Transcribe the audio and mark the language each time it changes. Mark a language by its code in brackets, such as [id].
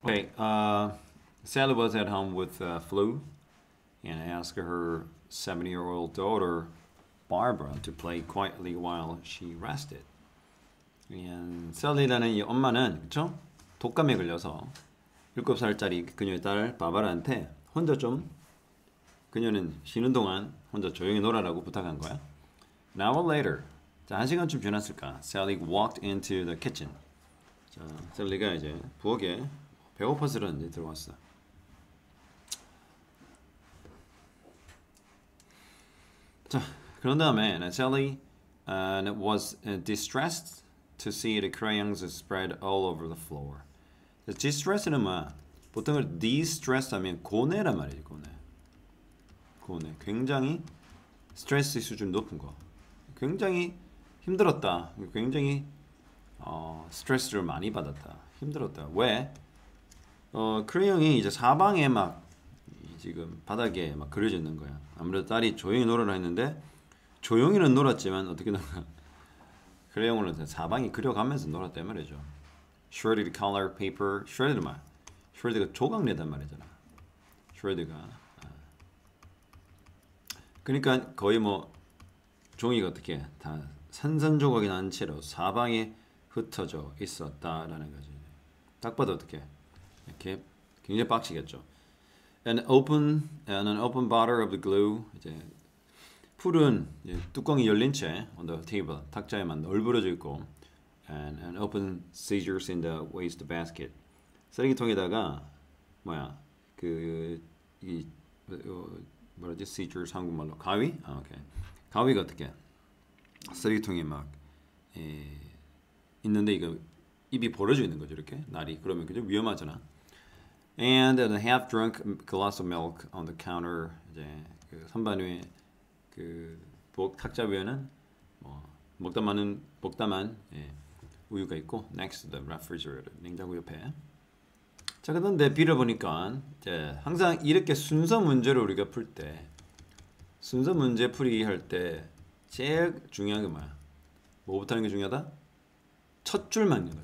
[en] Okay, Sally was at home with flu and asked her 70-year-old daughter, Barbara, to play quietly while she rested. [ko] And Sally라는 이 엄마는, 그쵸? 독감에 걸려서 7살짜리 그녀의 딸 바바라한테 혼자 좀 그녀는 쉬는 동안 혼자 조용히 놀아라고 부탁한 거야. [en] An hour later, [ko] 자, 1시간쯤 지났을까? [en] Sally walked into the kitchen. [ko] 자, 셀리가 이제 부엌에 배고파서 이제 들어왔어. 자, 그런 다음에 [en] Sally was distressed to see the crayons spread all over the floor. [ko] distress는 뭐야? 보통 distress 하면 고뇌란 말이지, 고뇌. 굉장히 스트레스 수준 높은 거. 굉장히 힘들었다. 굉장히 스트레스를 많이 받았다. 힘들었다. 왜? 크레용이 이제 사방에 막 지금 바닥에 막 그려져 있는 거야. 아무래도 딸이 조용히 놀으라 했는데 조용히는 놀았지만 어떻게 놀아? 크레용으로 사방에 그려가면서 놀았단 말이죠. [en] Shredded color paper. Shredded 말. [ko] Shredded가 조각내단 말이잖아. Shredded가. 그러니까 거의 뭐 종이가 어떻게 다 산산조각이 난 채로 사방에 흩어져 있었다라는 거지. 딱 봐도 어떻게 이렇게 굉장히 빡치겠죠. [en] An open bottle of the glue. [ko] 이제 풀은 이제 뚜껑이 열린 채 [en] on the table [ko] 탁자에만 널브러져 있고, [en] and an open scissors in the waste basket. [ko] 쓰레기통에다가 뭐야 이 뭐라지 scissors 한국말로 가위? 오케이. 가위가 어떻게 쓰레기통에 막 있는데 이거 입이 벌어져 있는 거죠, 이렇게 날이. 그러면 그죠, 위험하잖아. [en] And a half-drunk glass of milk on the counter. [ko] 이제 그 선반 위에 그 부엌 탁자 위에는 뭐 먹다만 우유가 있고, [en] next to the refrigerator, [ko] 냉장고 옆에. 자, 그런데 빌어보니까 이제 항상 이렇게 순서 문제를 우리가 풀 때, 순서 문제 풀이 할 때 제일 중요한 게 뭐야? 뭐부터 하는 게 중요하다? 첫 줄만 읽는 거야.